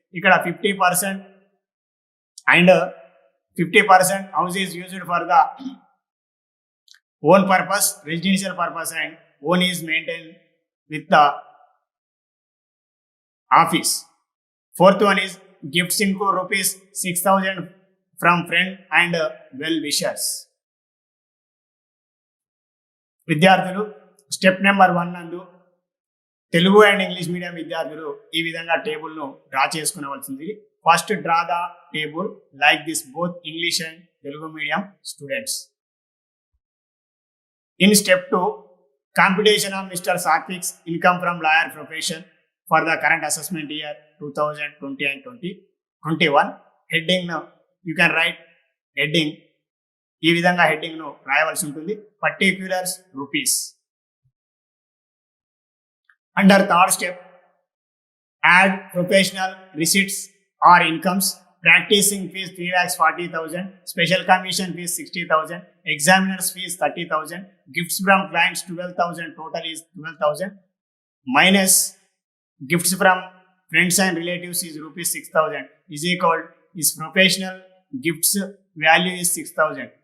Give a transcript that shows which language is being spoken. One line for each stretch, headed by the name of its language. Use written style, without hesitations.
Telugu: Ikkada
English: 50% and 50% house is used for the own purpose, residential purpose, and own is maintained with the office. Fourth one is gifts into rupees 6,000 from friend and well wishers.
Telugu: విద్యార్థులు step number 1 నందు Telugu and English medium విద్యార్థులు ఈ విధంగా టేబుల్ను draw చేసుకునవలసింది.
English: First draw the table like this both English and Telugu medium students. In step 2, computation of Mr. Satvic's income from lawyer profession for the current assessment year 2020 and 2021. Heading now, you can write heading.
Telugu: ఈ విధంగా heading ను రాయవలసి ఉంటుంది.
English: Particulars rupees. Under third step, add professional receipts or incomes. Practicing fees 3,40,000, special commission fees 60,000, examiners fees 30,000, gifts from clients 12,000, total is 12,000, minus gifts from friends and relatives is rupees 6,000 is equal is professional gifts value is 6,000.